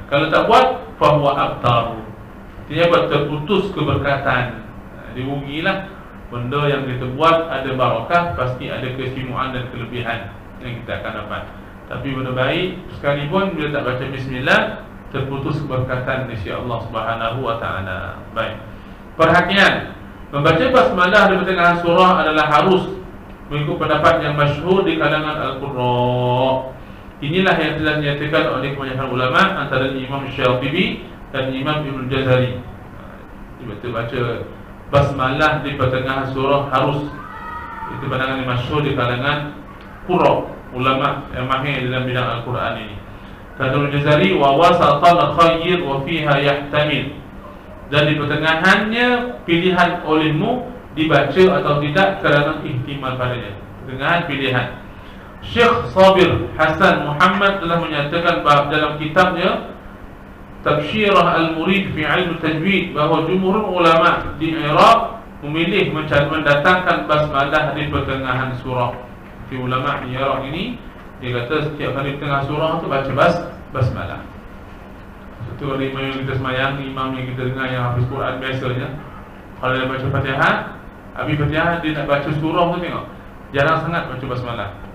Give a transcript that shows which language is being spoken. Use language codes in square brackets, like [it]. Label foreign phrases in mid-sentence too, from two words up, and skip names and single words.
[ms] Kalau tak buat, [ar] فهو أبتر, [ms] artinya buat terputus keberkatan. Dirugilah. Benda yang kita buat ada barakah, pasti ada keistimewaan dan kelebihan yang kita akan dapat. Tapi benda baik sekalipun bila tak baca bismillah, terputus keberkatan [ar] إن شاء الله سبحانه وتعالى. [ms] Baik. Perhatian, membaca basmalah di pertengahan surah adalah harus mengikut pendapat yang masyhur di kalangan Al-Qurra. Inilah yang telah dinyatakan oleh kebanyakan ulama, antara Imam Syatibi dan Imam Ibn Jazari. Kita baca basmalah di pertengahan surah harus. Itu pandangan yang masyhur di kalangan qurra, ulama yang mahir dalam bidang Al-Quran ini. [ar] Kata Ibn Jazari, ووسطا خير وفيها يحتمل. [ms] Dan di pertengahannya pilihan olehmu dibaca atau tidak kerana ihtimal padanya. Pertengahan pilihan. Syekh Sabir Hasan Muhammad telah menyatakan dalam kitabnya Tabsyirah Al-Murid fi Ilm Tajwid bahawa jumhur ulama di Iraq memilih mendatangkan basmalah di pertengahan surah. Di ulama di Iraq ini, dia kata setiap kali pertengahan surah tu baca basmalah. Itu ada imam yang kita semayang, imam yang kita dengar yang hafiz Quran biasanya, kalau dia baca Fatihah, habis Fatihah dia nak baca surah tu, tengok jarang sangat baca basmalah.